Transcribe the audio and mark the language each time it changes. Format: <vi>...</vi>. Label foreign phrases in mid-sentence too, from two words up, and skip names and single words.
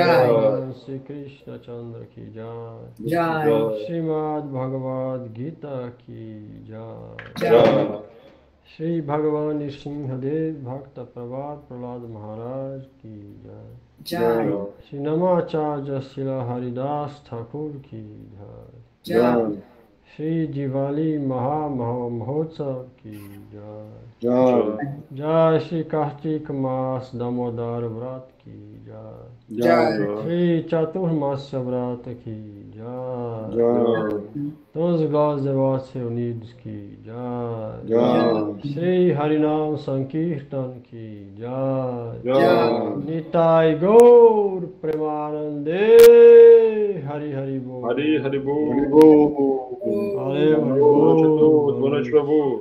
<hi>भगवान श्री कृष्ण चन्द्र की जय Jai. श्रीमद् भगवद् गीता की जय Jai. श्री भगवान नृसिंहदेव भक्त प्रवर प्रह्लाद महाराज की जय Jai. श्री नामाचार्य श्रील हरिदास ठाकुर की जय Jai. श्री दीवाली महोत्सव की जय Jai. जय श्री कार्तिक मास दामोदर व्रत की जय Jai. श्री चातुर्मास्य व्रत की जय Jai.</hi> <pt>Todos os glórias devotos reunidos</pt> <hi>की जय</hi> <pt>Jai.</pt> <hi>श्री हरिनाम संकीर्तन की जय Jai.</hi> <bn>নিতাই গৌর প্রেমানন্দে হরি হরি বোল</bn> <hi>हरि बोल. हरि बोल.</hi> <pt>Valeu, Hari Boa noite a</pt> <hi>Bol.</hi> <pt>todos. Boa noite, Prabhu.</pt>